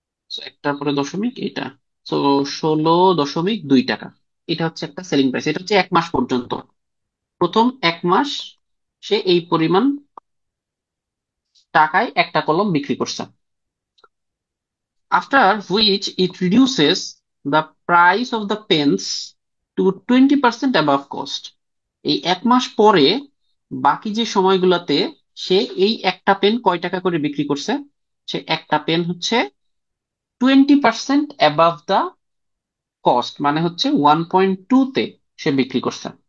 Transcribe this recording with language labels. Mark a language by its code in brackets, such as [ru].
[bn] So, একটার পরে দশমিক এটা, তো 16.2 টাকা। এটা হচ্ছে একটা সেলিং প্রাইস, এটা হচ্ছে 1 মাস পর্যন্ত। প্রথম 1 মাস সে এই পরিমাণ টাকায় একটা কলম বিক্রি করছে। [en] After which it reduces the price of the pens to 20% above cost. [bn] এই 1 মাস পরে বাকি যে সময়গুলোতে সে এই একটা পেন কয় টাকা করে বিক্রি করছে? সে একটা পেন হচ্ছে 20% [en] above the cost, [bn] মানে হচ্ছে 1.2 তে সে বিক্রি করছে।